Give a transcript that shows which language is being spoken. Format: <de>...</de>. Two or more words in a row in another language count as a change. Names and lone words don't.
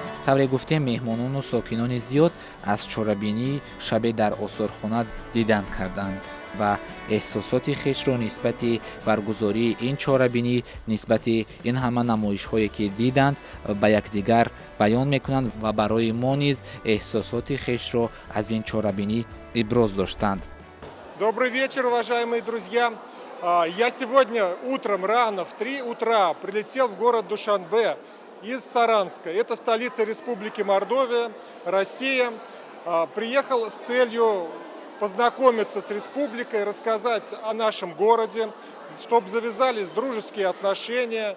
<tg>тавре гуфте меҳмонону сокинони зиёд аз чорабинӣ шабе дар осорхона дидан карданд ва эҳсосоти хешро нисбати баргузории ин чорабинӣ нисбати ин ҳама намоишҳое ки диданд ба якдигар баён мекунанд ва барои мо низ эҳсосоти хешро аз ин чорабинӣ иброз доштанд.</tg> <ru>Добрый вечер, уважаемые друзья. Я сегодня утром рано в 3 утра прилетел в город Душанбе из Саранска. Это столица Республики Мордовия, Россия. Приехал с целью познакомиться с республикой, рассказать о нашем городе, чтобы завязались дружеские отношения.</ru>